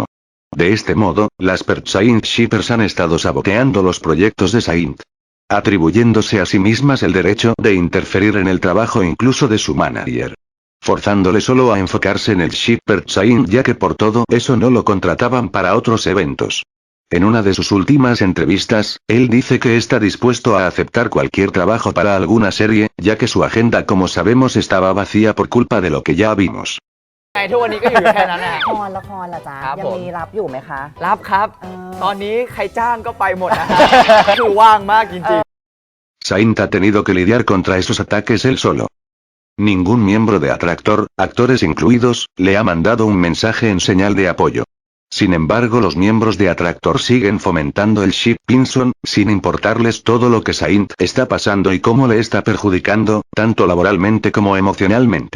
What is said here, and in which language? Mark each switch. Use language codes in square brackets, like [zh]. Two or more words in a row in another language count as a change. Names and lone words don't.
[es] De este modo, las Persain Shippers han estado saboteando los proyectos de Saint, atribuyéndose a sí mismas el derecho de interferir en el trabajo incluso de su manager, forzándole solo a enfocarse en el ship Persain, ya que por todo eso no lo contrataban para otros eventos. En una de sus últimas entrevistas, él dice que está dispuesto a aceptar cualquier trabajo para alguna serie, ya que su agenda, como sabemos, estaba vacía por culpa de lo que ya vimos. [th] ทุกวันนี้ก็อยู่แค่นั้นนะฮะ ละครล่ะจ๊ะ ครับ ยั ผม มีรับอยู่ไหมคะ รับครับ เออ ตอนนี้ใครจ้างก็ไปหมดนะฮะ คือว่างมากจริง [es] Saint ha tenido que lidiar contra esos ataques él solo. Ningún miembro de Atractor, actores incluidos, le ha mandado un mensaje en señal de apoyo. Sin embargo, los miembros de Atractor siguen fomentando el ship Pinson, sin importarles todo lo que Saint está pasando y cómo le está perjudicando, tanto laboralmente como emocionalmente.